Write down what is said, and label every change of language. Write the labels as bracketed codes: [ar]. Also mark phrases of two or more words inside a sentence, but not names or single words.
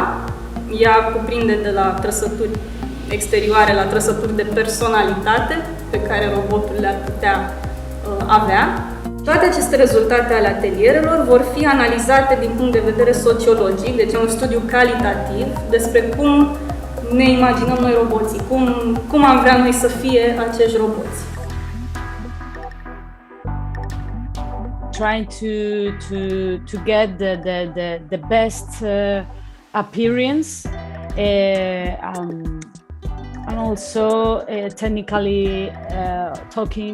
[ro] Ea cuprinde de la trăsături exterioare la trăsături de personalitate pe care robotul le-ar putea avea. Toate aceste rezultate ale atelierelor vor fi analizate din punct de vedere sociologic, deci un studiu calitativ despre cum ne imaginăm noi roboții, cum am vrea noi să fie acești roboți. [en] Trying to get the best appearance and also technically talking.